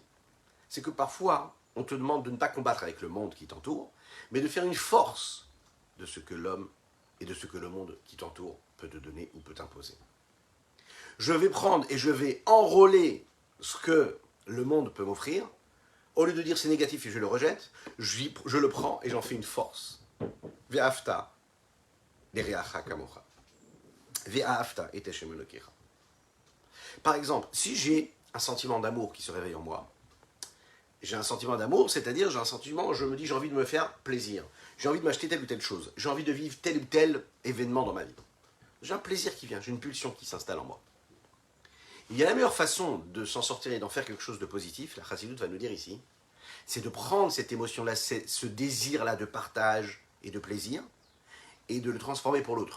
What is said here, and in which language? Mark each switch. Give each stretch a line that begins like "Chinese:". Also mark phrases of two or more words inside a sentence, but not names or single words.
French: C'est que parfois, on te demande de ne pas combattre avec le monde qui t'entoure, mais de faire une force de ce que l'homme et de ce que le monde qui t'entoure peut te donner ou peut t'imposer. Je vais prendre et je vais enrôler ce que le monde peut m'offrir. Au lieu de dire c'est négatif et je le rejette, je le prends et j'en fais une force.
Hebrew: ואהבת לרעך כמוך. ואהבת את השם אלוקיך.
French: Par exemple, si j'ai un sentiment d'amour qui se réveille en moi, j'ai un sentiment d'amour, c'est-à-dire j'ai un sentiment, je me dis j'ai envie de me faire plaisir, j'ai envie de m'acheter telle ou telle chose, j'ai envie de vivre tel ou tel événement dans ma vie. J'ai un plaisir qui vient, j'ai une pulsion qui s'installe en moi. Il y a la meilleure façon de s'en sortir et d'en faire quelque chose de positif, la Chassidoute va nous dire ici, c'est de prendre cette émotion-là, ce désir-là de partage et de plaisir, et de le transformer pour l'autre.